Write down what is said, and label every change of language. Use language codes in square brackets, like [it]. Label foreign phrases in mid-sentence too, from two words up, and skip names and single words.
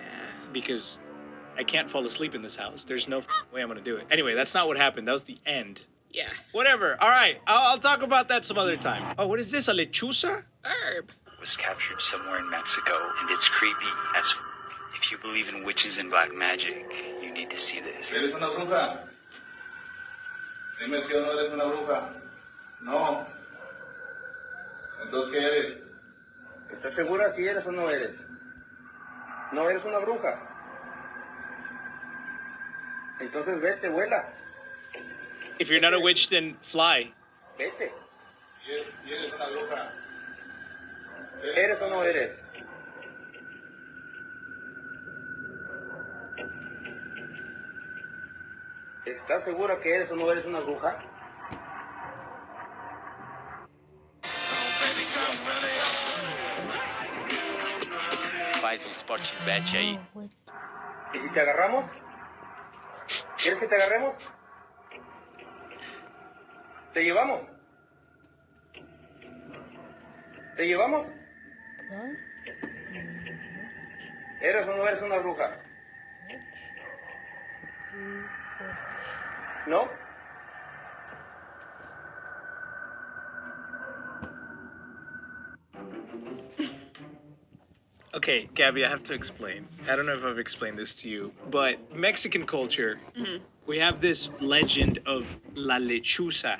[en] Because I can't fall asleep in this house. There's no way I'm gonna do it. Anyway, that's not what happened. That was the end. Yeah. Whatever. All right. I'll talk about that some other time. Oh, what is this? A lechuza? Herb. Was captured somewhere in Mexico, and it's creepy as if you believe in witches and black magic, you need to see this. [es] ¿Eres una bruja? Dime si o no eres una bruja. No. Entonces, ¿qué eres? ¿Estás segura si eres o no eres? No eres una bruja. Entonces vete, vuela. [en] If you're not a witch, then fly. [es] Vete. Si eres una bruja. ¿Eres o no eres? ¿Estás segura que eres o no eres una bruja? Faz spot bet aí. ¿Y si te agarramos? ¿Quieres que te agarremos? ¿Te llevamos? ¿Te llevamos? ¿Eres o no eres una bruja? ¿No? [en] Okay, Gabby, I have to explain. I don't know if I've explained this to you, but Mexican culture, we have this legend of La Lechuza.